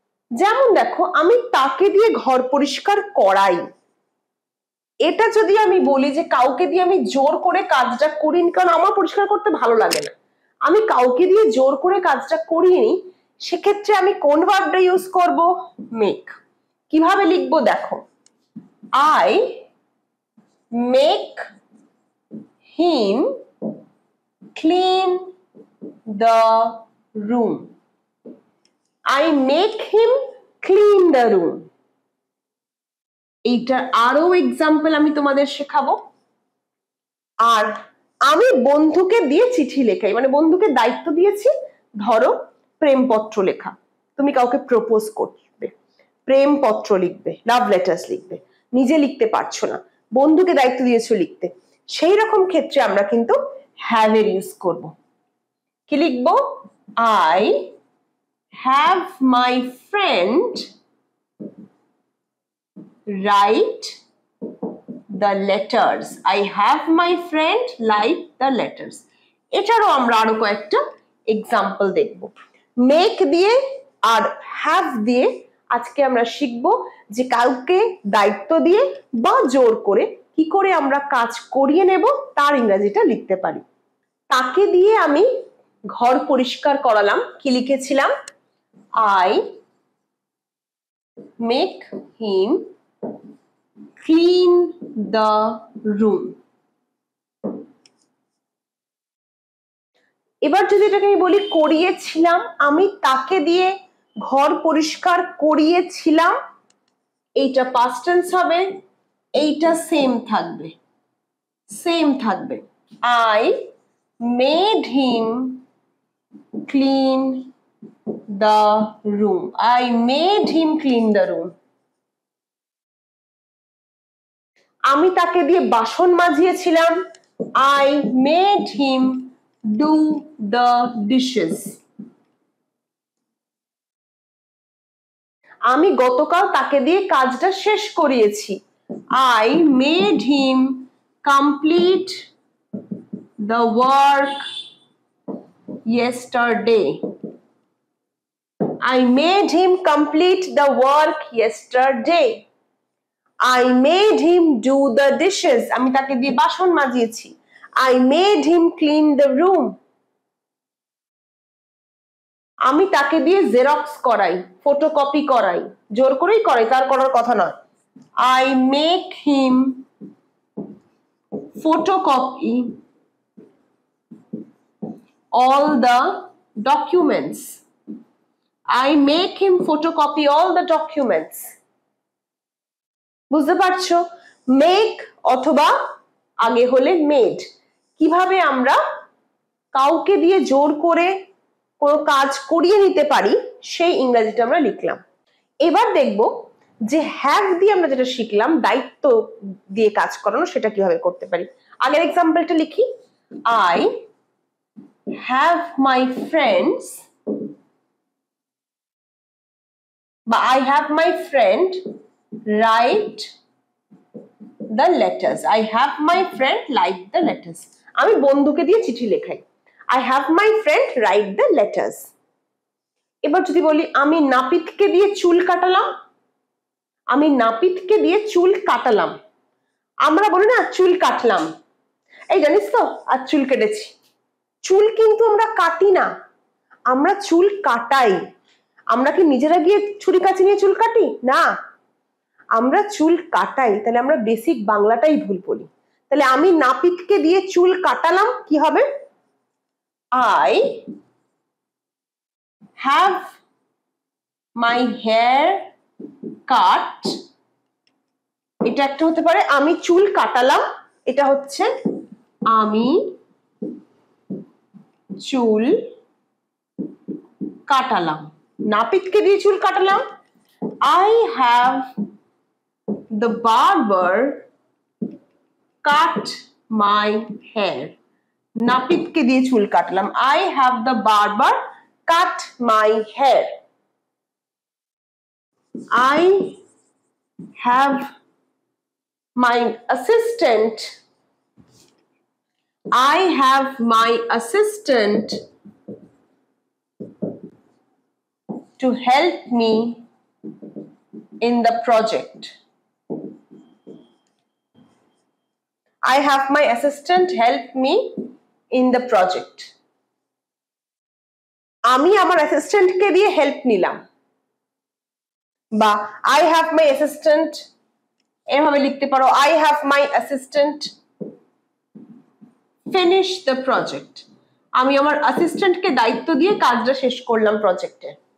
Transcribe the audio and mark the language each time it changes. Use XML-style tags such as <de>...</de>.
<bn>যেমন দেখো, আমি তাকে দিয়ে ঘর পরিষ্কার করাই, এটা যদি আমি বলি যে কাউকে দিয়ে আমি জোর করে কাজটা করিনি, কারণ আমার পরিষ্কার করতে ভালো লাগে না, আমি কাউকে দিয়ে জোর করে কাজটা করিনি, সেক্ষেত্রে আমি কোন ভার্বটা ইউজ করব? মেক। কিভাবে লিখবো দেখো,</bn> <en>I make him clean the room. I make him clean the room.</en> <bn>এইটার আরো এক্সাম্পল আমি তোমাদের শেখাবো। আর আমি বন্ধুকে দিয়ে চিঠি লেখাই, মানে বন্ধুকে দায়িত্ব দিয়েছি, ধরো প্রেমপত্র লেখা, তুমি কাউকে প্রপোজ করবে, প্রেমপত্র লিখবে, লাভ লেটার্স লিখবে, নিজে লিখতে পারছো না, বন্ধুকে দায়িত্ব দিয়েছো লিখতে, সেই রকম ক্ষেত্রে আমরা কিন্তু হ্যাভ এর ইউজ করব। কি লিখবো?</bn> <en>I have my friend write the letters. I have my friend write the letters.</en> <bn>এটারও আমরা আরো কয়েকটা এক্সাম্পল দেখব। মেক দিয়ে আর হ্যাভ দিয়ে আজকে আমরা শিখব যে কাউকে দায়িত্ব দিয়ে বা জোর করে কি করে আমরা কাজ করিয়ে নেব তার ইংরেজিটা লিখতে পারি। তাকে দিয়ে আমি ঘর পরিষ্কার করালাম, কি লিখেছিলাম?</bn> <en>I make him clean the room.</en> <bn>এবার যদি এটাকে আমি বলি করিয়েছিলাম, আমি তাকে দিয়ে ঘর পরিষ্কার করিয়েছিলাম, এইটা পাস্ট টেন্স হবে, এইটা সেম থাকবে, সেম থাকবে।</bn> <en>I made him clean the room. I made him clean the room.</en> <bn>আমি তাকে দিয়ে বাসন মাজিয়েছিলাম,</bn> <en>I made him do the dishes.</en> <bn>আমি গতকাল তাকে দিয়ে কাজটা শেষ করিয়েছি,</bn> <en>I made him complete the work yesterday. I made him complete the work yesterday. I made him do the dishes.</en> <bn>আমি তাকে দিয়ে বাসন মাজিয়েছি,</bn> <en>I made him clean the room.</en> <bn>আমি তাকে দিয়ে জেরক্স করাই, ফটোকপি করাই, জোর করেই করাই, তার করার কথা নয়।</bn> <en>I make him photocopy all the documents. I make him photocopy all the documents.</en> <bn>বুঝতে পারছো? মেক অথবা আগে হলে মেড, কিভাবে আমরা কাউকে দিয়ে জোর করে কোনো কাজ করিয়ে নিতে পারি সেই ইংরেজিটা আমরা লিখলাম। এবার দেখব যে হ্যাভ দিয়ে আমরা যেটা শিখলাম দায়িত্ব দিয়ে কাজ করানো, সেটা কিভাবে করতে পারি। আগের এক্সাম্পলটা লিখি,</bn> <en>I have my friends, বা I have my friend write the letters. I have my friend write the letters.</en> <bn>আমি বন্ধুকে দিয়ে চিঠি লেখাই,</bn> <en>I have my friend write the letters.</en> <bn>এবার যদি বলি আমি নাপিতকে দিয়ে চুল কাটালাম, আমি নাপিতকে দিয়ে চুল কাটালাম, আমরা বলি না চুল কাটলাম, এই জানিস তো আজ চুল কেটেছি। চুল কিন্তু আমরা কাটি না, আমরা চুল কাটাই। আমরা কি নিজেরা গিয়ে ছুরি কাঁচি নিয়ে চুল কাটি? না, আমরা চুল কাটাই। তাহলে আমরা বেসিক বাংলাটাই ভুল বলি। তাহলে আমি নাপিতকে দিয়ে চুল কাটালাম, কি হবে?</bn> <en>I have my hair cut.</en> <bn>এটা একটা হতে পারে আমি চুল কাটালাম, এটা হচ্ছে আমি চুল কাটালাম। নাপিতকে দিয়ে চুল কাটালাম,</bn> <en>I have the barber cut my hair.</en> <bn>নাপিতকে দিয়ে চুল কাটলাম,</bn> <en>I have the barber cut my hair. I have my assistant, I have my assistant to help me in the project. I have my assistant help me in the project.</en> <bn>আমি আমার অ্যাসিস্ট্যান্টকে দিয়ে help নিলাম, বা</bn> <en>I have my assistant</en> <bn>এভাবে লিখতে পারো</bn> <en>I have my assistant finish the project.</en> <bn>আমি আমার অ্যাসিস্ট্যান্টকে দায়িত্ব দিয়ে কাজটা শেষ করলাম প্রজেক্টে।</bn>